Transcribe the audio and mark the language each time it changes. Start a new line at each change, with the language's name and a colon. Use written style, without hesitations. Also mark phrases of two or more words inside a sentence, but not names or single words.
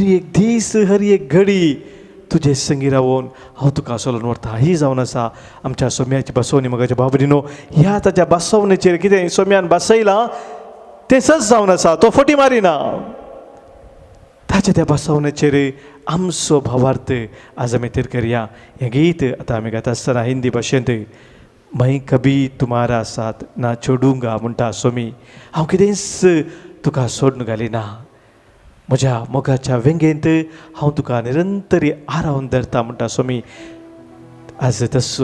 Konkani: एक दीस हर एक घडी तुजे संगी रावून हांव तुका सोलून व्हरता ही जावन आसा आमच्या सोम्याची बसवणी मोगाच्या भाव भयणीनो ह्या ताच्या बसवणेचेर कितें सोम्यान बसयलां तें सच जावन आसा तो फटी मारिना ताच्या त्या बसवणेचेर आमचो भावार्थ आज आमी थीर करया हें गीत आतां आमी गाता आसतना हिंदी भाशेंत
Hindi: मैं कभी तुम्हारा साथ ना छोडूंगा
Konkani: म्हणटा सोमी हांव कितेंच तुका सोडून घालिना म्हज्या मोगाच्या वेंगेंत हांव तुका निरंतरी आरावन धरता म्हणटा सोमी आज तसो